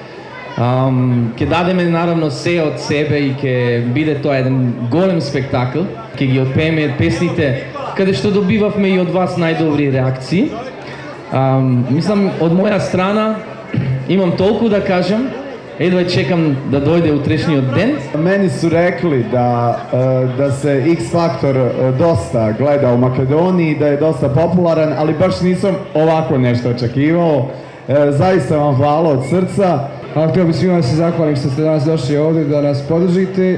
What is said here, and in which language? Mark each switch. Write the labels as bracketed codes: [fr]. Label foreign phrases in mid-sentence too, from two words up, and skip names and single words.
[mk] Ќе дадеме наравно се од себе и ќе биде тоа еден голем спектакл. Ќе ги отпееме песните каде што добивавме и од вас најдобри реакции. Мислам, од моја страна имам толку да кажам. Едва чекам да дојде утрешниот ден. [sr] Мени su rekli da se X Factor dosta gleda u Makedoniji, da je dosta popularan, ali baš nisam ovako nešto očekivao. Zaista vam hvala od srca. Htio bih svima da se zahvalim što ste danas došli ovdje da nas podržite.